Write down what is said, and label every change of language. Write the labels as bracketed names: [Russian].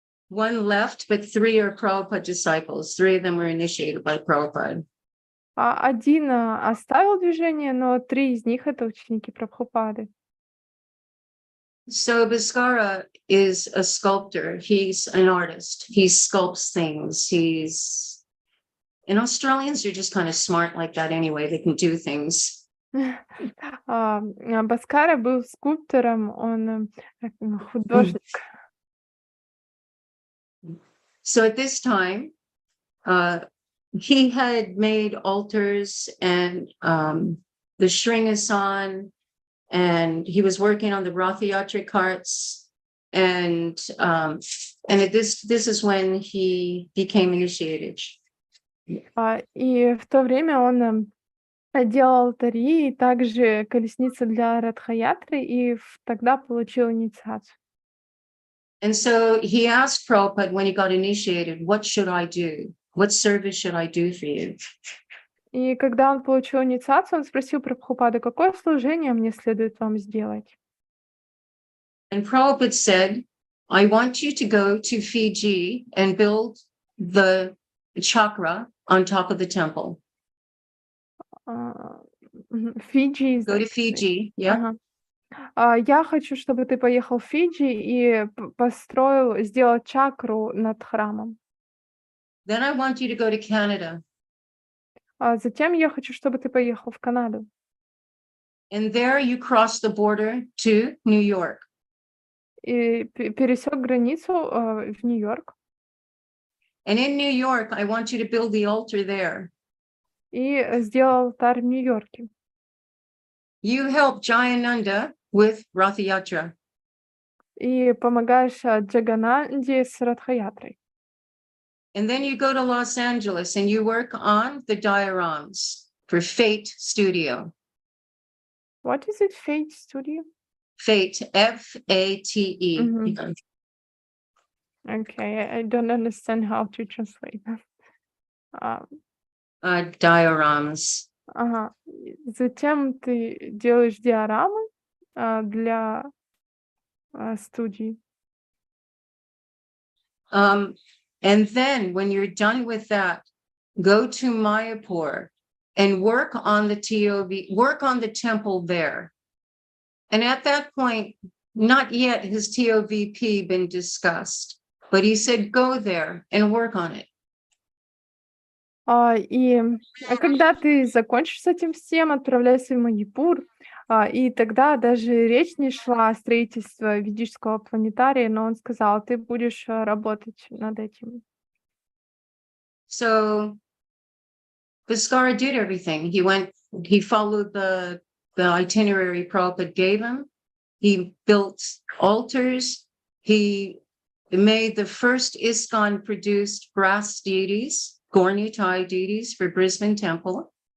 [English] 1 left, but 3 are Prabhupada disciples. 3 of them were initiated by Prabhupada. [Russian] Один оставил движение, но 3 из них — это ученики Прабхупады. [English] So Bhaskara is a sculptor. He's an artist. He sculpts things. And Australians are just kind of smart like that anyway. They can do things. [Russian] Бhaskara был скульптором, он художник. [English] So at this time, he had made altars and the Shringasan, and he was working on the Rathayatra carts, and this is when he became initiated. [Russian] И в то время он делал алтари и также колесницы для Радхаятры, и тогда получил инициацию. [English] And so he asked Prabhupada when he got initiated, what should I do? What service should I do for you? [Russian] И когда он получил инициацию, он спросил Прабхупады, какое служение мне следует вам сделать? [English] And Prabhupada said, I want you to go to Fiji and build the chakra on top of the temple. [Russian] Фиджи. [English] Go to Fiji, yeah. [Russian] Я хочу, чтобы ты поехал в Фиджи и сделал чакру над храмом. [English] Then I want you to go to Canada. [Russian] Затем я хочу, чтобы ты поехал в Канаду. [English] And there you cross the border to New York. [Russian] И пересек границу в Нью-Йорк. [English] And in New York, I want you to build the altar there. [Russian] И сделал алтарь в Нью-Йорке. [English] You help Jayananda with Rathayatra. [Russian] И помогаешь Джагананде с Радхаятрой. [English] And then you go to Los Angeles and you work on the dioramas for Fate Studio. What is it, Fate Studio? Fate, F-A-T-E. Mm-hmm. Okay, I don't understand how to translate. Dioramas. [Russian] Ага. Затем ты делаешь диорамы для студии. [English] And then when you're done with that, go to Mayapur and work on the TOV, work on the temple there. And at that point, not yet has TOVP been discussed, but he said, go there and work on it. [Russian] И когда ты закончишь с этим всем, отправляйся в Манипур, и тогда даже речь не шла о строительстве ведического планетария, но он сказал, ты будешь работать над этим. [English] So Bhaskara did everything. He followed the itinerary Prabhupada gave him. He built altars. He made the first ISKCON produced brass deities, Gornitai deities for Brisbane Temple.